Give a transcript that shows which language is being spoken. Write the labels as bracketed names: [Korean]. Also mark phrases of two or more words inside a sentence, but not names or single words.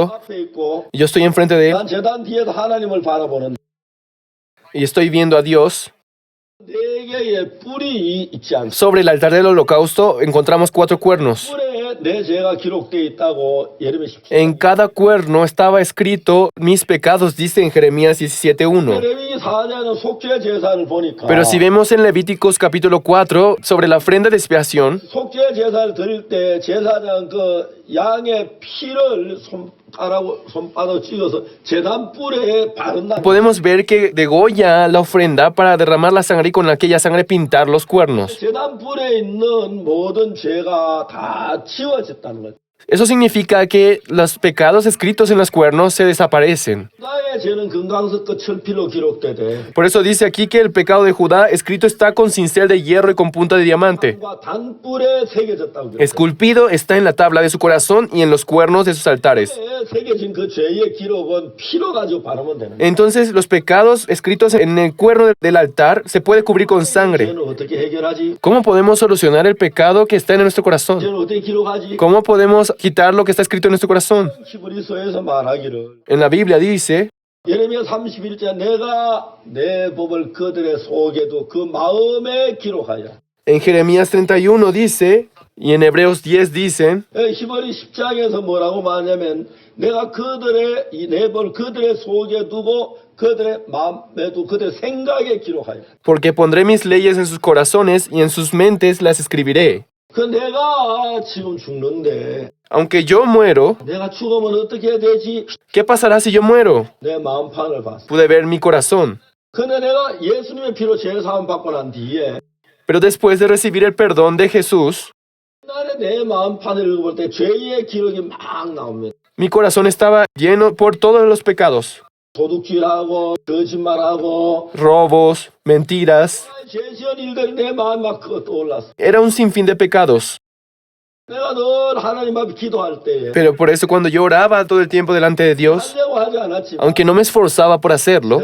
[Korean] 앞에 있고 [Spanish] Yo estoy enfrente de él [Korean] 난 재단 뒤에서 하나님을 바라보는 [Spanish] y estoy viendo a Dios. [Korean] 네 개의 뿔이 있지 않습니까? [Spanish] Sobre el altar del holocausto encontramos 4 cuernos. [Korean] 뿔에 내 죄가 기록되어 있다고 예레미야 17장 [Spanish] En cada cuerno estaba escrito mis pecados, dice en Jeremías 17:1. [Korean] 레위기 4장은 속죄 제사를 보니까 [Spanish] Pero si vemos en Levíticos capítulo 4 sobre la ofrenda de expiación, [Korean] 속죄 제사를 드릴 때 제사장 그 양의 피를 손바닥 찍어서 제단 뿔에 바른다. [Spanish] podemos ver que degolla la ofrenda para derramar la sangre y con aquella sangre pintar los cuernos. [Korean] 제단 뿔에 있는 모든 죄가 다 지워졌다는 거죠. [Spanish] Eso significa que los pecados escritos en los cuernos se desaparecen. [Korean] 나의 죄는 금강석 끝 철필로 기록되되 [Spanish] Por eso dice aquí que el pecado de Judá escrito está con cincel de hierro y con punta de diamante. [Korean] 단뿔에 새겨졌다고. [Spanish] Esculpido está en la tabla de su corazón y en los cuernos de sus altares. [Korean] 새겨진 그 죄의 기록은 피로 가지고 바르면 되는 거예요. [Spanish] Entonces los pecados escritos en el cuerno del altar se puede cubrir con sangre. [Korean] 죄는 어떻게 해결하지? [Spanish] ¿Cómo podemos solucionar el pecado que está en nuestro corazón? [Korean] 죄는 어떻게 기록하지? [Spanish] ¿Cómo podemos quitar lo que está escrito en nuestro corazón? [Korean] 히브리서에서 말하기를 [Spanish] En la Biblia dice, [Korean] 예레미야 31장 내가 내 법을 그들의 속에도 그 마음에 기록하여. [Spanish] en Jeremías 31 dice, y en Hebreos 10 dicen, [Korean] 히브리 10장에서 뭐라고 말하냐면 내가 그들의 이 내 법을 그들의 속에 두고 그들의 마음에 두고 그들의 생각에 기록하여. [Spanish] porque pondré mis leyes en sus corazones y en sus mentes las escribiré. [Korean] 그 내가 지금 죽는데 [Spanish] Aunque yo muero, [Korean] 내가 죽으면 어떻게 해야 되지? [Spanish] ¿qué pasará si yo muero? [Korean] 내 마음판을 봤어. [Spanish] Pude ver mi corazón. [Korean] 근데 내가 예수님의 피로 죄사함 받고 난 뒤에 [Spanish] Pero después de recibir el perdón de Jesús, [Korean] 옛날에 내 마음판을 읽어볼 때 죄의 기록이 막 나옵니다. [Spanish] mi corazón estaba lleno por todos los pecados. [Korean] 도둑질하고 거짓말하고 [Spanish] Robos, mentiras. [Korean] 죄 지은 일들이 내 마음에 막 떠올랐어. [Spanish] Era un sinfín de pecados. [Korean] 내가 늘 하나님 앞에 기도할 때에 [Spanish] Pero por eso cuando yo oraba todo el tiempo delante de Dios, [Korean] 하려고 하지 않았지만 [Spanish] aunque no me esforzaba por hacerlo,